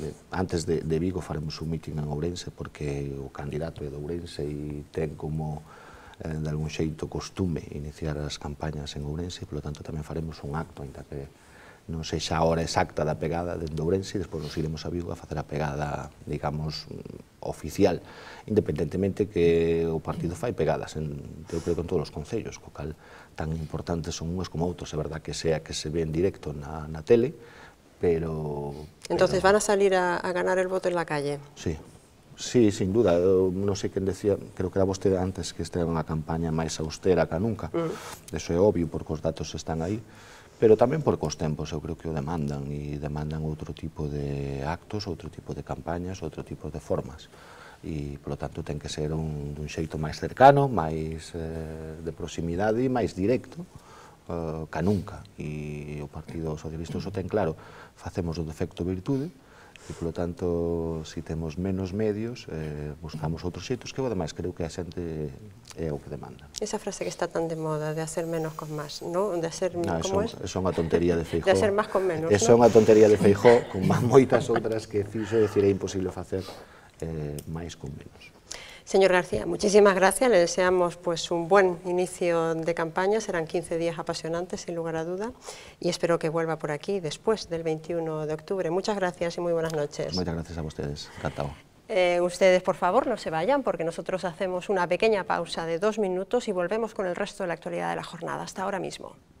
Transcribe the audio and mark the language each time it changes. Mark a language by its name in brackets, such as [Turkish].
[Galician] Antes de Vigo faremos un mitin en Ourense porque o candidato é de Ourense e ten como de algún xeito costume iniciar as campañas en Ourense, e polo tanto tamén faremos un acto, ainda que non sexa a hora exacta da pegada de Ourense, e despois nos iremos a Vigo a facer a pegada, digamos, oficial, independentemente que o partido fai pegadas, eu creo que en todos os concellos, co cal tan importantes son unhas como outros, é verdad que sea que se ve en directo na tele, pero... [Spanish] Entonces van a salir a ganar el voto en la calle. Sí, sí, sin duda, [Galician] non sei quen decía, creo que era vostede antes, que esta é unha campaña máis austera que nunca, eso é obvio porque os datos están aí, pero tamén porque os tempos eu creo que o demandan, e demandan outro tipo de actos, outro tipo de campañas, outro tipo de formas, e polo tanto ten que ser dun xeito máis cercano, máis de proximidade e máis directo que nunca, e o Partido Socialista o ten claro, facemos do defecto virtude, e polo tanto, se temos menos medios, buscamos outros xeitos que, ademais, creo que a xente é o que demanda. [Spanish] Esa frase que está tan de moda, de hacer menos con más, ¿no? De hacer, ¿cómo es? [Galician] Eso é unha tontería de Feijóo. [Spanish] De hacer más con menos, [Galician] Eso é unha tontería de Feijóo, con moitas outras que fixo, decir, é imposible facer máis con menos. [Spanish] Señor García, muchísimas gracias, le deseamos pues un buen inicio de campaña, serán 15 días apasionantes sin lugar a duda y espero que vuelva por aquí después del 21 de octubre. Muchas gracias y muy buenas noches. Muchas gracias a ustedes, encantado. Ustedes por favor no se vayan porque nosotros hacemos una pequeña pausa de 2 minutos y volvemos con el resto de la actualidad de la jornada. Hasta ahora mismo.